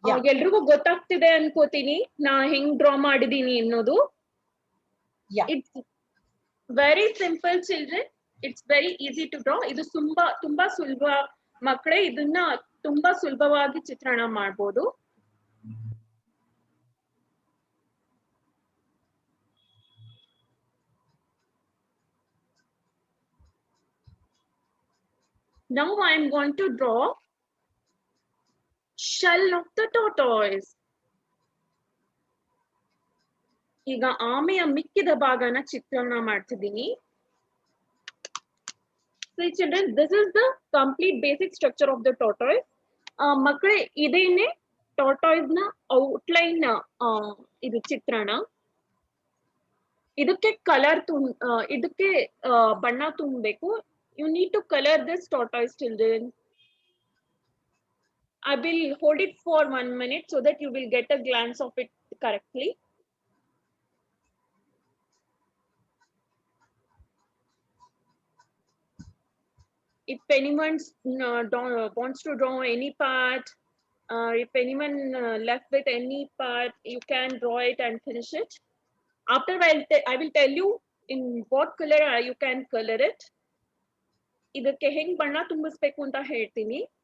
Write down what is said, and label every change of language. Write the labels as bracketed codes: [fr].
[kn] ಎಲ್ರಿಗೂ ಗೊತ್ತಾಗ್ತಿದೆ ಅನ್ಕೋತೀನಿ ನಾ ಹೆಂಗ್ ಡ್ರಾ ಮಾಡಿದೀನಿ ಅನ್ನೋದು. [en] It's very simple, children. It's very easy to draw. [kn] ಇದು ತುಂಬಾ ಸುಲಭ ಮಕ್ಕಳೇ, ಇದನ್ನ ತುಂಬಾ ಸುಲಭವಾಗಿ ಚಿತ್ರಣ ಮಾಡಬಹುದು. [en] Now I am going to draw shell of the tortoise. [kn] ಈಗ ಆಮೆಯ ಮಿಕ್ಕಿದ ಭಾಗನ ಚಿತ್ರಣ ಮಾಡ್ತಿದ್ದೀನಿ. [en] So children, this is the complete basic structure of the tortoise. [kn] ಮಕ್ಕಳೇ, ಇದೇನೆ tortoise ನ ಔಟ್ಲೈನ್ ಇದು ಚಿತ್ರಣ. ಇದಕ್ಕೆ ಕಲರ್ ಇದಕ್ಕೆ ಬಣ್ಣ ತುಂಬಬೇಕು. [en] You need to color this tortoise, children. I will hold it for 1 minute so that you will get a glance of it correctly. If anyone wants to draw any part, if anyone left with any part, you can draw it and finish it. After I will tell you in what color you can color it. [kn] ಇದಕ್ಕೆ ಹೆಂಗ್ ಬಣ್ಣ ತುಂಬಿಸ್ಬೇಕು ಅಂತ ಹೇಳ್ತೀನಿ.